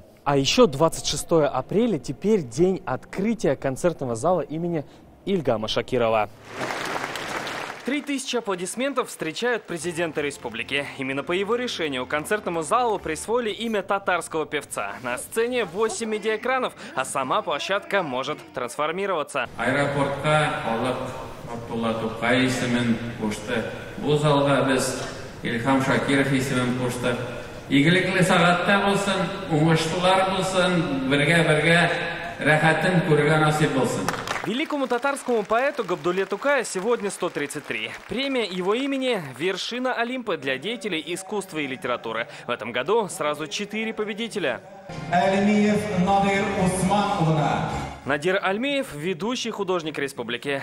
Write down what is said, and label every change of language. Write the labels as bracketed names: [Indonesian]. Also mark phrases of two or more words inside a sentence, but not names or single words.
[Russian] А еще 26 апреля теперь день открытия концертного зала имени Ильгама Шакирова. 3000 аплодисментов встречают президента республики. Именно по его решению концертному залу присвоили имя татарского певца. На сцене 8 медиаэкранов, а сама площадка может трансформироваться. [Tatar] Аэропортка Габдулла Тукай исемен кушты. Бу залга без Ильгам Шакиров исемен кушты. Игелекле сагатта булсын, уңышлылар булсын, бергә рәхәтен күрергә насип булсын. [Russian] Великому татарскому поэту Габдулле Тукая сегодня 133. Премия его имени – вершина Олимпа для деятелей искусства и литературы. В этом году сразу 4 победителя. Надир Альмиев – ведущий художник республики.